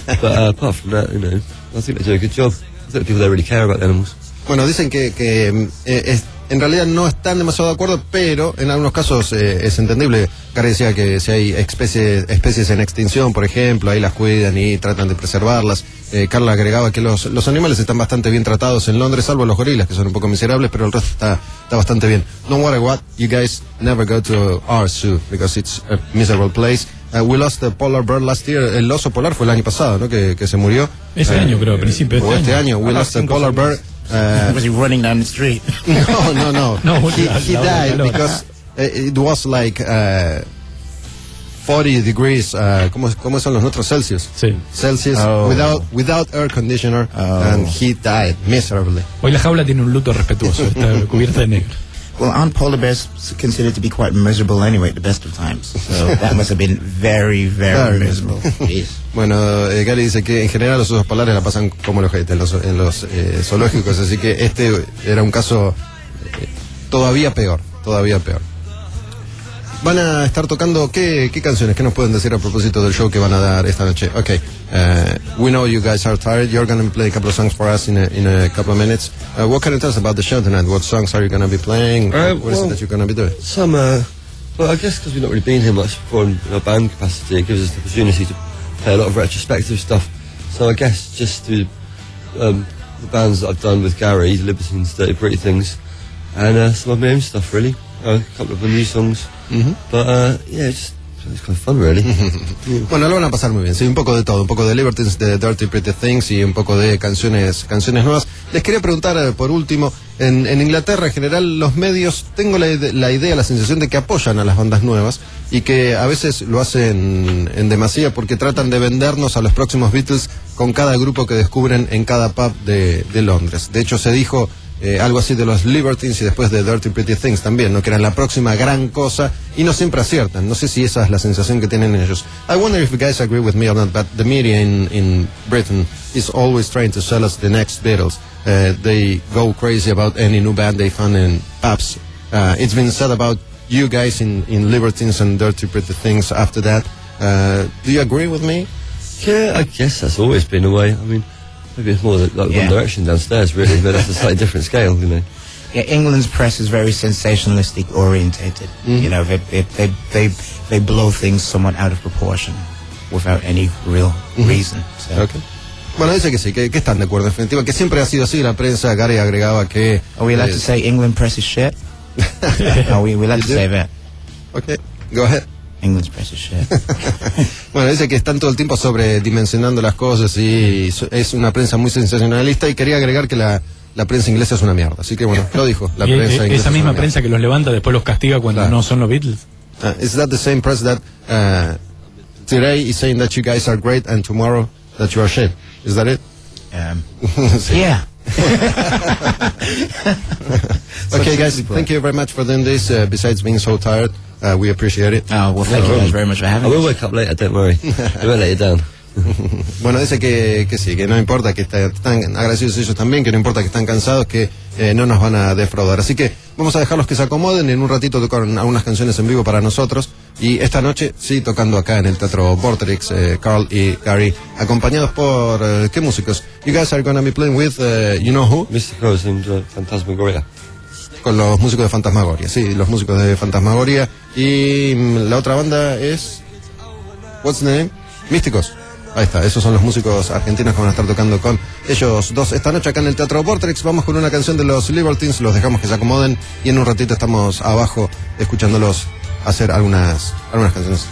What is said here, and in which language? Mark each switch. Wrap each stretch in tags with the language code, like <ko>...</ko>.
<en>But apart from that, you know, I think they do a good job. I think the people there really care about the animals.</en> <es>Bueno, dicen que es, en realidad no están demasiado de acuerdo, pero en algunos casos es entendible. Gary decía que si hay especies en extinción, por ejemplo, ahí las cuidan y tratan de preservarlas. Carla agregaba que los animales están bastante bien tratados en Londres, salvo los gorilas, que son un poco miserables, pero el resto está bastante bien.</es> <en>No matter what, you guys never go to our zoo, because it's a miserable place. We lost the polar bear last year.</en> <es>El oso polar fue el año pasado, ¿no? Que se murió. Ese año, creo, a principio de este año. O este año.</es> <en>We lost the polar bear. Was he running down the street? No. No, he died because it was like 40 degrees.</en> <es>¿Cómo son los nuestros Celsius? Sí. Celsius. Oh.</es> <en>Without air conditioner. Oh. And he died miserably.</en> <es>Hoy la jaula tiene un luto respetuoso. Está cubierta de negro.</es> <en>Well, aren't polar bears considered to be quite miserable anyway at the best of times? So that must have been very, very miserable. Yes.</en> <es>Bueno, Gary dice que en general los osos polares la pasan como los jetes en los zoológicos, así que este era un caso todavía peor. Van a estar tocando, ¿qué canciones? ¿Qué nos pueden decir a propósito del show que van a dar esta noche?</es> <en>Ok, we know you guys are tired, you're going to play a couple of songs for us in a couple of minutes. What can you tell us about the show tonight? What songs are you going to be playing? What is it that you're going to be doing? I guess because we've not really been here much before in our band capacity, it gives us the opportunity to play a lot of retrospective stuff, so I guess just through the bands that I've done with Gary, the Libertines, Dirty Pretty Things, and some of my own stuff really, a couple of the new songs, but yeah, it's kind of fun really.</en> <es>Bueno, lo van a pasar muy bien, sí, un poco de todo, un poco de Libertines, de Dirty Pretty Things y un poco de canciones nuevas. Les quería preguntar por último, en Inglaterra en general los medios, tengo la idea, la sensación de que apoyan a las bandas nuevas y que a veces lo hacen en demasía porque tratan de vendernos a los próximos Beatles con cada grupo que descubren en cada pub de Londres. De hecho se dijo algo así de los Libertines y después de Dirty Pretty Things también, ¿no? Que eran la próxima gran cosa y no siempre aciertan. No sé si esa es la sensación que tienen ellos.</es> <en>I wonder if you guys agree with me or not, but the media in Britain is always trying to sell us the next Beatles. They go crazy about any new band they find in pubs. It's been said about you guys in Libertines and Dirty Pretty Things after that. Do you agree with me? Yeah, I guess that's always been the way. I mean, Maybe it's more like One Direction downstairs, really, but that's a slightly different scale, you know. Yeah, England's press is very sensationalistic orientated. Mm. You know, they blow things somewhat out of proportion without any real reason. So. Okay.</en> <es>Bueno, dice que sí, que están de acuerdo, definitiva, que siempre ha sido así la prensa. Gary agregaba que...</es> <en>Are we allowed to say England press is shit? Are we allowed to say that? Okay, go ahead. England press is shit.</en> <es>Bueno, dice que están todo el tiempo sobredimensionando las cosas y es una prensa muy sensacionalista, y quería agregar que la prensa inglesa es una mierda. Así que bueno, lo dijo, la y prensa inglesa. Esa misma prensa que los levanta, después los castiga cuando no son los Beatles.</es> <en>Is that the same press that today is saying that you guys are great and tomorrow that you are shit? Is that it? Yeah. Okay, guys, thank you very much for doing this. Besides being so tired, we appreciate it. Oh, well, thank you guys very much for having us. I will wake up later, don't worry. I won't let you down.</en> <es>Bueno, dice que sí, que no importa, que están agradecidos ellos también, que no importa que están cansados, que no nos van a defraudar. Así que vamos a dejarlos que se acomoden. En un ratito tocaron algunas canciones en vivo para nosotros, y esta noche, sí, tocando acá en el Teatro Vortrix, Carl y Gary, acompañados por, ¿qué músicos?</es> <en>You guys are going to be playing with, you know who? Mr. Cruz and Fantasmagoria.</en> <es>Con los músicos de Fantasmagoria, sí, los músicos de Fantasmagoria. Y la otra banda es,</es> <en>what's the name?</en> <es>Místicos. Ahí está, esos son los músicos argentinos que van a estar tocando con ellos dos esta noche acá en el Teatro Vortex. Vamos con una canción de los Libertines, los dejamos que se acomoden y en un ratito estamos abajo escuchándolos hacer algunas canciones.</es>